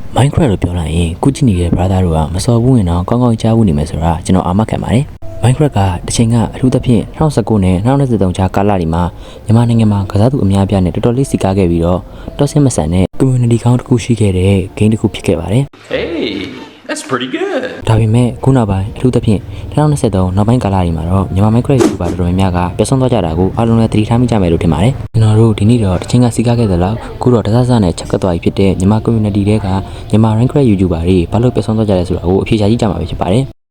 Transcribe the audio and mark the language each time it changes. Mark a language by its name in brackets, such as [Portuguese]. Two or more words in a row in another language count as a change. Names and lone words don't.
[Burmese] Minecraft လို့ပြောလိုက်ရင်ကုကြည့်နေတဲ့ brother တို့ကမစော်ဘူးရင်တော့ကောင်းကောင်းကြားဘူးနေမယ်ဆိုတာကျွန်တော်အာမခံပါတယ် Minecraft ကတစ်ချိန်ကအထူးသဖြင့်2019နဲ့2023ကြားကာလတွေမှာမြန်မာနိုင်ငံမှာကစားသူအများပြားနဲ့တော်တော်လေးစီကားခဲ့ပြီးတော့တော်ဆင်းမဆန်တဲ့ community ကောင်းတစ်ခုရှိခဲ့တဲ့ game တစ်ခုဖြစ်ခဲ့ပါတယ် [English] Hey, that's pretty good. [Burmese] ဒါပေမဲ့ခုနောက်ပိုင်းအထူးသဖြင့်2023နောက်ပိုင်းကာလတွေမှာတော့မြန်မာ Minecraft YouTuber တော်တော်များများကပျောက်ဆုံးသွားကြတာကိုအားလုံးလည်းသတိထားမိကြမယ်လို့ထင်ပါတယ်ကျွန်တော်တို့ဒီနေ့တော့တစ်ချိန်ကစီကားခဲ့သလောက်ခုတော့တစစနဲ့ချက်ကတ်သွားပြီဖြစ်တဲ့မြန်မာ community တွေကမြန်မာ Minecraft YouTuber တွေဘာလို့ပျောက်ဆုံးသွားကြလဲဆိုတာကိုအဖြေရှာကြည့်ကြမှာဖြစ်ပါတယ်